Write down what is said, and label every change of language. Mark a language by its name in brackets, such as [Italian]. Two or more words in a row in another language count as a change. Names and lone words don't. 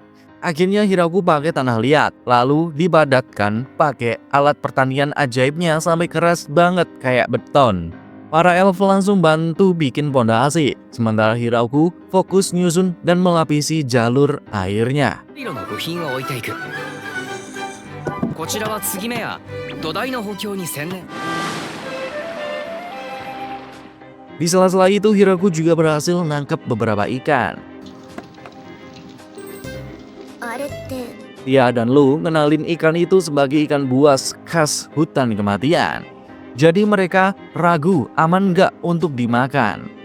[Indonesian] Akhirnya Hiraku pakai tanah liat, lalu dipadatkan pakai alat pertanian ajaibnya sampai keras banget kayak beton. Para elf langsung bantu bikin pondasi, sementara Hiraku fokus nyusun dan melapisi jalur airnya. [Japanese] こちらは継ぎ目や土台の補強に専念 [Indonesian] Di sela-sela itu Hiraku juga berhasil nangkep beberapa ikan. Tia dan Lu kenalin ikan itu sebagai ikan buas khas hutan kematian. Jadi mereka ragu aman nggak untuk dimakan.